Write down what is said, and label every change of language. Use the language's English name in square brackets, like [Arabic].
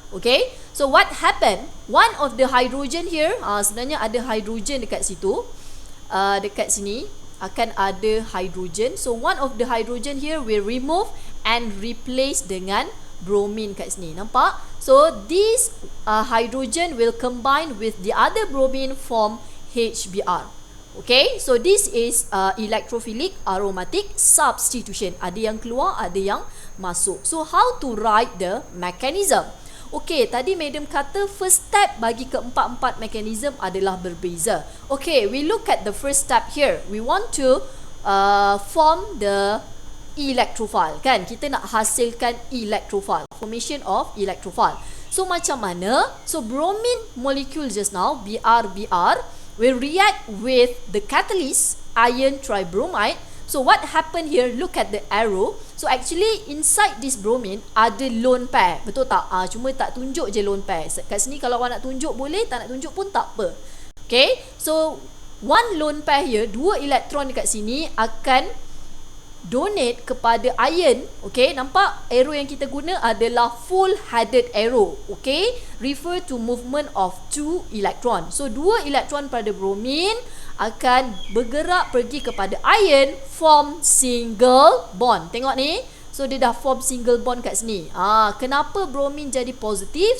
[English] Okay, so what happen? One of the hydrogen here, [Malay] sebenarnya ada hydrogen dekat situ, dekat sini akan ada hydrogen. [English] So one of the hydrogen here will remove and replace [Malay] dengan bromine kat sini. Nampak? [English] So this hydrogen will combine with the other bromine form HBr. Okay, so this is electrophilic aromatic substitution. [Malay] Ada yang keluar, ada yang masuk. [English] So how to write the mechanism? [Malay] Okay, tadi madam kata [English] first step [Malay] bagi keempat-empat mekanism adalah berbeza. [English] Okay, we look at the first step here. We want to form the electrophile, kan? [Malay] Kita nak hasilkan electrophile, [English] formation of electrophile. [Malay] So macam mana? [English] So bromine molecule just now, Br will react with the catalyst iron tribromide. So what happened here? Look at the arrow. So actually inside this bromine [Malay] ada lone pair, betul tak? Cuma tak tunjuk je lone pair. Kat sini kalau awak nak tunjuk boleh, tak nak tunjuk pun tak apa. [English] Okay, so one lone pair here, [Malay] 2 elektron dekat sini akan donate kepada iron. Okay, nampak arrow yang kita guna adalah full headed arrow. [English] Okay, refer to movement of 2 electron. [Malay] So 2 elektron pada bromine akan bergerak pergi kepada iron, [English] form single bond. [Malay] Tengok ni, so dia dah [English] form single bond [Malay] kat sini. Kenapa bromine jadi positif?